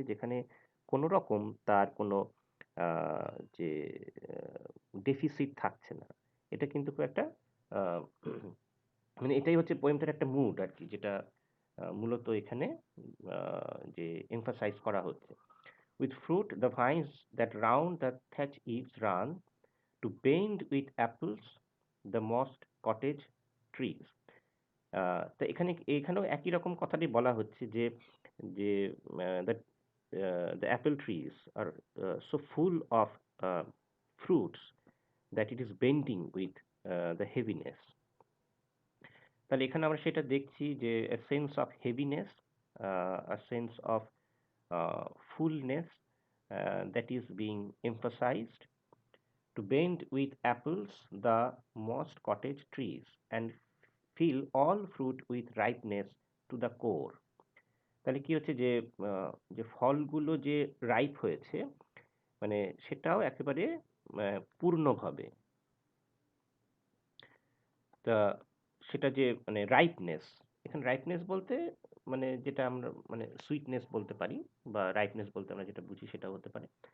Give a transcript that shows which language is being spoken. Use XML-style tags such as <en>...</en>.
<bn>যেখানে কোনো রকম তার কোনো আ যে আ ডেফিসিট থাকছে না। এটা কিন্তু খুব একটা আ মানে এটাই হচ্ছে পোয়েমটার একটা মুড আরকি যেটা মূলত এখানে আ যে emphasize করা হচ্ছে।</bn> <en>With fruit the vines that round the thatch eaves run to bend with apples the mossed cottage trees.</en> <bn>তো এখানেও একই রকম কথাটি বলা হচ্ছে যে যে</bn> <en>that the apple trees are so full of uh, fruits that it is bending with the heaviness.</en> <bn>তাহলে এখানে আমরা সেটা দেখছি যে</bn> <en>a sense of heaviness, a sense of fullness that is being emphasized to bend with apples the mossed cottage trees and fill all fruit with ripeness to the core.</en> <bn>তাহলে কি হচ্ছে যে যে ফলগুলো যে রাইপ হয়েছে মানে সেটাও একেবারে পূর্ণভাবে তা সেটা যে মানে রাইপনেস, এখানে রাইপনেস বলতে মানে যেটা আমরা মানে সুইটনেস বলতে পারি বা রাইপনেস বলতে আমরা যেটা বুঝি সেটাও হতে পারে।</bn>